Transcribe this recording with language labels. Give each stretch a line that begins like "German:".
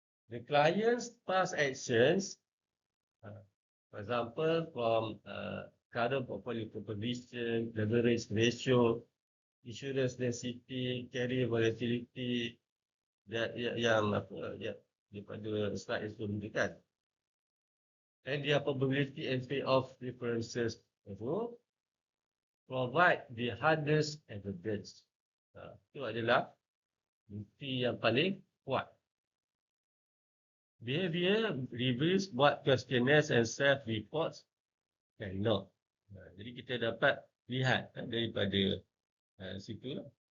English: The client's past actions, for example, from current portfolio composition, leverage ratio, insurance density, carrier volatility,
Malay: yang daripada slide yang sudah menunjukkan.
English: And their probability and payoff preferences itu provide the hardest evidence.
Malay: Itu adalah bukti yang paling kuat.
English: Behavior reveals what questionnaires and self-reports cannot.
Malay: Jadi kita dapat lihat daripada situ lah.